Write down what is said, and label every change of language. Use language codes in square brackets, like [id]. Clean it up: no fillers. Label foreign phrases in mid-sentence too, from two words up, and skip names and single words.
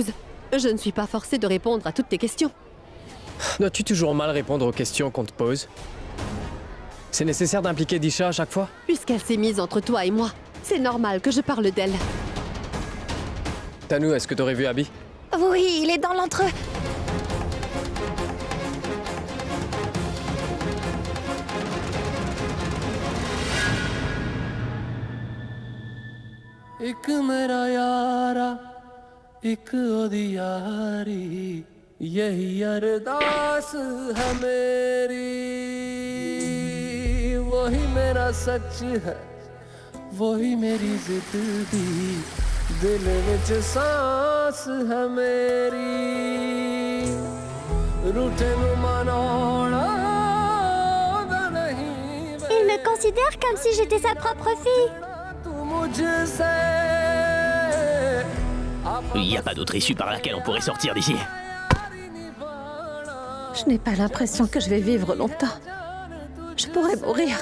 [fr] Je ne suis pas forcée de répondre à toutes tes questions. Dois-tu toujours mal répondre aux questions qu'on te pose? C'est nécessaire d'impliquer Disha à chaque fois? Puisqu'elle s'est mise entre toi et moi, c'est normal que je parle d'elle. Tanou, est-ce que t'aurais vu Abby? Oui, il est dans l'entre... [pa] ਇੱਕ ਮੇਰਾ ਯਾਰਾ ਇੱਕ ਓਦੀ ਯਾਰੀ ਯਹੀ ਅਰਦਾਸ ਹੈ ਮੇਰੀ ਵਹੀ ਮੇਰਾ ਸੱਚ ਹੈ ਵਹੀ ਮੇਰੀ ਜ਼ਿੰਦਗੀ ਦਿਲ ਵਿੱਚ ਸਾਂਸ ਹੈ ਮੇਰੀ ਰੂਠੇ ਨੂੰ ਮਨਾਨਾ ਦਾ ਨਹੀਂ [fr] Il me considère comme si j'étais sa propre fille. Il n'y a pas d'autre issue par laquelle on pourrait sortir d'ici. Je n'ai pas l'impression que je vais vivre longtemps. Je pourrais mourir.